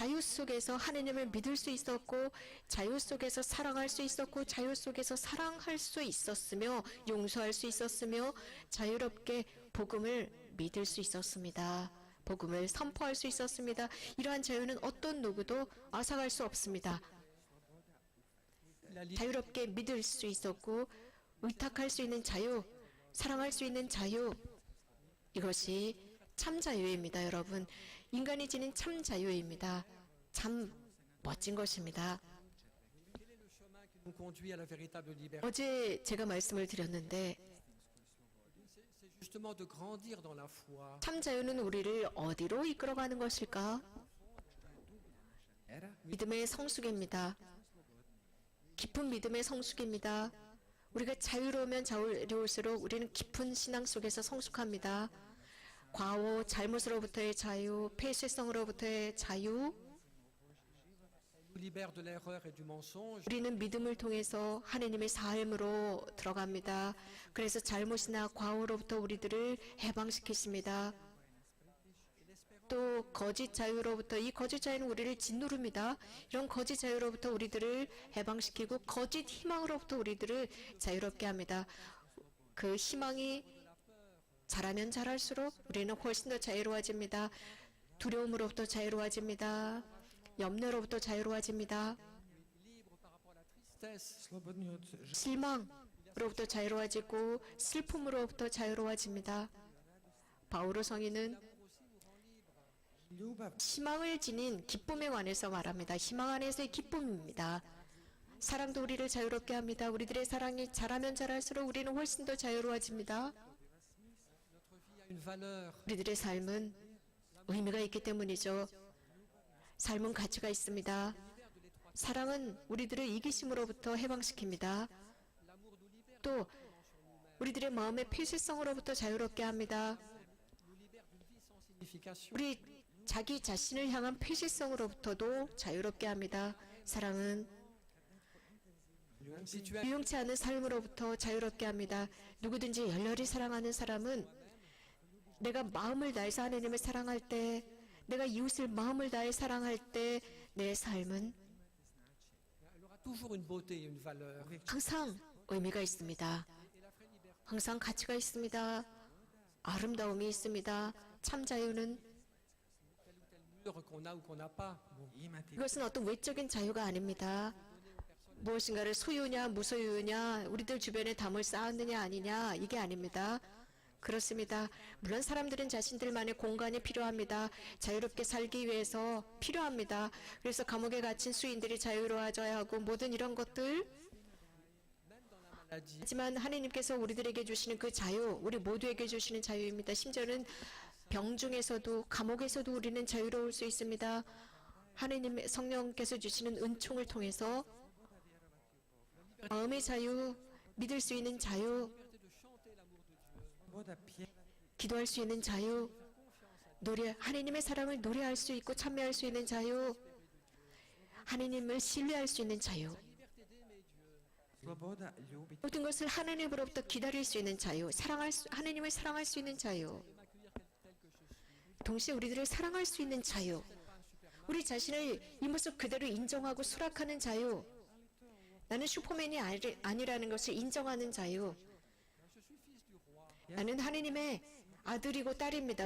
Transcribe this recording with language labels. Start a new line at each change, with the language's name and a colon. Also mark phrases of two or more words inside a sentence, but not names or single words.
Korean: 자유 속에서 하느님을 믿을 수 있었고 자유 속에서 사랑할 수 있었고 자유 속에서 사랑할 수 있었으며 용서할 수 있었으며 자유롭게 복음을 믿을 수 있었습니다. 복음을 선포할 수 있었습니다. 이러한 자유는 어떤 누구도 앗아갈 수 없습니다.
French: La liberté,
Korean: 자유롭게 믿을 수 있었고 의탁할 수 있는 자유, 사랑할 수 있는 자유, 이것이 참 자유입니다. 여러분, 인간이 지닌 참 자유입니다. 참 멋진 것입니다.
French: nous conduit à la véritable liberté.
Korean: 어제 제가 말씀을 드렸는데
French: C'est justement de grandir dans la foi.
Korean: 참 자유는 우리를 어디로 이끌어가는 것일까? era, 믿음의 성숙입니다. 깊은 믿음의 성숙입니다. 우리가 자유로우면 자유로울수록 우리는 깊은 신앙 속에서 성숙합니다. 과오, 잘못으로부터의 자유, 폐쇄성으로부터의 자유,
French: Nous libère de l'erreur et du mensonge.
Korean: 우리는 믿음을 통해서 하나님의 삶으로 들어갑니다. 그래서 잘못이나 과오로부터 우리들을 해방시키십니다. 또 거짓 자유로부터, 이 거짓 자유는 우리를 짓누릅니다. 이런 거짓 자유로부터 우리들을 해방시키고 거짓 희망으로부터 우리들을 자유롭게 합니다. 그 희망이 자라면 자랄수록 우리는 훨씬 더 자유로워집니다. 두려움으로부터 자유로워집니다. 염려로부터 자유로워집니다.
French: libre par rapport à la tristesse.
Croatian: Slobodni od
Korean: 실망으로부터 자유로워지고 슬픔으로부터 자유로워집니다. 바오로 성인은
Croatian: ljubav
Korean: 희망을 지닌 기쁨에 관해서 말합니다. 희망 안에서의 기쁨입니다. 사랑도 우리를 자유롭게 합니다. 우리들의 사랑이 자라면 자랄수록 우리는 훨씬 더 자유로워집니다.
French: Notre vie a une valeur.
Korean: 우리들의 삶은 의미가 있기 때문이죠. 삶은 가치가 있습니다. 사랑은 우리들을 이기심으로부터 해방시킵니다. 또 우리들의 마음의 폐쇄성으로부터 자유롭게 합니다.
French: Signification.
Korean: 우리 자기 자신을 향한 폐쇄성으로부터도 자유롭게 합니다. 사랑은
French: Si tu as
Korean: 유용치 않은 삶으로부터 자유롭게 합니다. 누구든지 열렬히 사랑하는 사람은 내가 마음을 다해서 하나님을 사랑할 때, 내가 이웃을 마음을 다해 사랑할 때 내 삶은
French: elle aura toujours une beauté et une valeur.
Korean: 항상 의미가 있습니다. 항상 가치가 있습니다. 아름다움이 있습니다. 참 자유는
French: Mur qu'on a ou qu'on n'a pas. Bon.
Croatian: imati
Korean: 이것은 어떤 외적인 자유가 아닙니다. 무엇인가를 소유냐 무소유냐 우리들 주변에 담을 쌓았느냐 아니냐 이게 아닙니다. 그렇습니다. 물론 사람들은 자신들만의 공간이 필요합니다. 자유롭게 살기 위해서 필요합니다. 그래서 감옥에 갇힌 수인들이 자유로워져야 하고 모든 이런 것들
French: Maladie.
Korean: 하지만 하나님께서 우리들에게 주시는 그 자유 우리 모두에게 주시는 자유입니다. 심지어는 병 중에서도 감옥에서도 우리는 자유로울 수 있습니다. 하나님 성령께서 주시는 은총을 통해서 마음의 자유, 믿을 수 있는 자유,
Croatian: sloboda pje
Korean: 기도할 수 있는 자유, 하나님의 사랑을 노래할 수 있고 찬미할 수 있는 자유, 하나님을 신뢰할 수 있는 자유,
Croatian: sloboda ljubiti
Korean: 모든 것을 하나님으로부터 기다릴 수 있는 자유, 하나님을 사랑할 수 있는 자유, 동시에 우리들을 사랑할 수 있는 자유, 우리 자신을 이 모습 그대로 인정하고 수락하는 자유, 나는 슈퍼맨이 아니라는 것을 인정하는 자유, 나는 하나님의 아들이고 딸입니다.